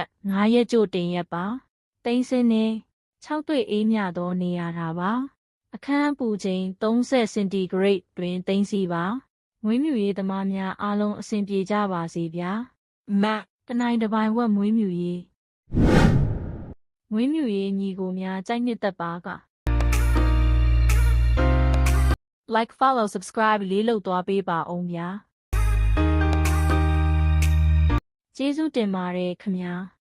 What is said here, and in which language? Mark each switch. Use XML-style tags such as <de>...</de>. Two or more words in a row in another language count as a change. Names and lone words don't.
<my>9 ရက်ကြိုတင်ရက်ပါတိမ်စင်းနှင့်6တွေ့အေးမြသောနေရာထားပါအခန်းအပူချိန်30စင်တီဂရိတ်တွင်သိမ်းစီပါမွေးမြူရေးသမားများအားလုံးအဆင်ပြေကြပါစေဗျာမတနိုင်တစ်ပိုင်းဝက်မွေးမြူရေး ညီကိုများကြိုက်နှစ်သက်ပါက</my> <en>like follow subscribe</en> <my>လေးလုပ်သွားပေးပါအောင်ဗျာကျေးဇူးတင်ပါတယ်ခင်ဗျာ</my>